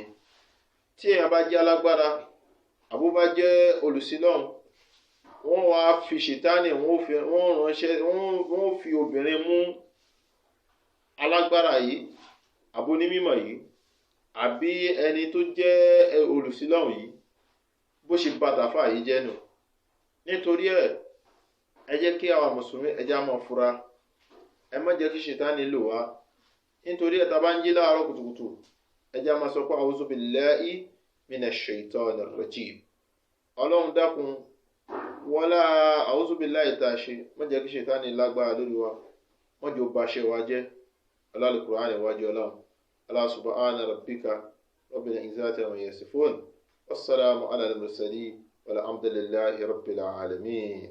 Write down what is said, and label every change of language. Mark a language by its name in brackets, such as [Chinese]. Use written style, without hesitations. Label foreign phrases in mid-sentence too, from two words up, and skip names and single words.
[Yoruba] Tí èèyàn bá jẹ́ alágbára àbó bá jẹ́ olùsílọ́hùn wọ́n wá fi Ṣẹ̀tánì wọ́n fi obìnrin mú alágbára yìí àbó onímọ̀ yìí àbí ẹni tó jẹ́ olùsílọ́hùn yìí bó ṣe bàtà fà yìí jẹ́ nù. Nítorí ẹ jẹ́ kí àwa mùsùlùmí ẹ jẹ́ á máa fura. Ẹ má jẹ́ kí Ṣẹ̀tánì lò wá. Nítorí tá bá ń jí láàárọ̀ kùtùkùtù ẹ jẹ́ á máa sọ pé [Arabic] أعوذ بالله من الشيطان الرجيم. [Yoruba] Ọlọ́run dákun wọlá [Arabic] أعوذ بالله [Yoruba] tá ṣe má jẹ́ kí Ṣẹ̀tánì lágbára lórí wa. Má jẹ́ ó ba ṣe wa jẹ́. Al-Qur'an iwájú Ọlọ́run. [Arabic] الله سبحان ربك رب العزة عما يصفون. والسلام على المرسلين والحمد لله رب العالمين.